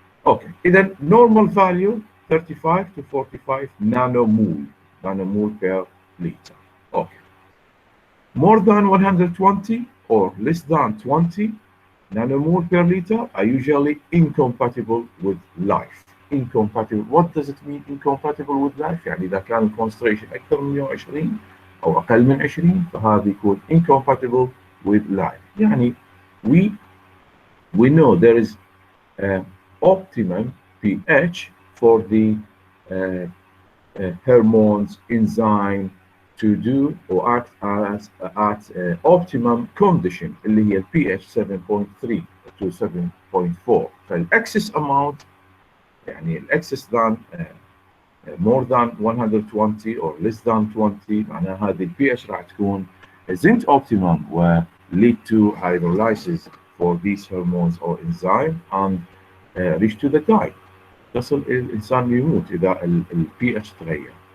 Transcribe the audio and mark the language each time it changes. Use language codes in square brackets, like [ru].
[en] Okay, إذا normal value 35 to 45 nanomole per liter. Okay. More than 120 or less than 20 nanomole per liter are usually incompatible with life. Incompatible. What does it mean incompatible with life؟ [ar] يعني إذا كان الكونستريشن أكثر من 120 أو أقل من 20 فهذا يكون [en] incompatible with life. [ar] يعني [en] we know there is optimum pH for the hormones, enzyme to do or act as at optimum condition [ar] اللي هي [en] pH 7.3 to 7.4. فالexcess amount [ar] يعني الاكسس [en] than more than 120 or less than 20 [ar] معناها هذه البي اتش راح تكون [en] isn't optimum و lead to hydrolysis for these hormones or enzyme and reach to the die. [ar] تصل الانسان يموت اذا البي اتش تغير.